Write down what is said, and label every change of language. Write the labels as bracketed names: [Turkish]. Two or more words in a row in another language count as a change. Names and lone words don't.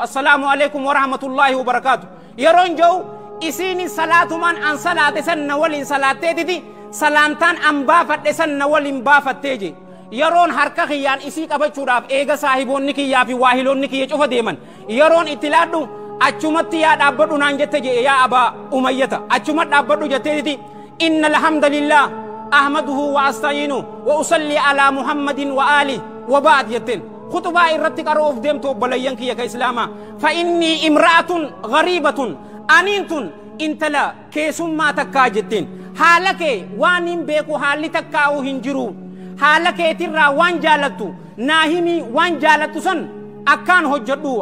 [Arabic] السلام عليكم ورحمة الله وبركاته." [Oromo] Yeroon je'u isiin salaatumaan an salaate san na waliin salaatteetiti, salaantaan an baafadhe san na waliin baafattee je. Yeroon harka kiyyaan isii qabachuudhaaf eega saahiboonni kiyyaa fi waahiloonni kiyya cufa deeman, yeroon itti laadhu, "Achumatti yaa dhaabbadhu," naan jette je, yaa Abaa Umayyata. "Achuma dhaabbadhu," jetteetiti, [Arabic] "إن الحمد لله أحمده وأستعينه وأصلي على محمد وآله وبعد," [Oromo] jetteen. Khutubaa irratti qaroo of deemtu, obboleeyyan kiyya ka Islaamaa. [Arabic] "فإني امرأة غريبة," [Oromo] aniin tun intala keessummaa takkaa jetteen. Haala kee waan hin beeku, haalli takkaa'u hin jiru. Haala keetirraa waan jaalattu naa himi, waan jaalattu san akkaan hojjedhu.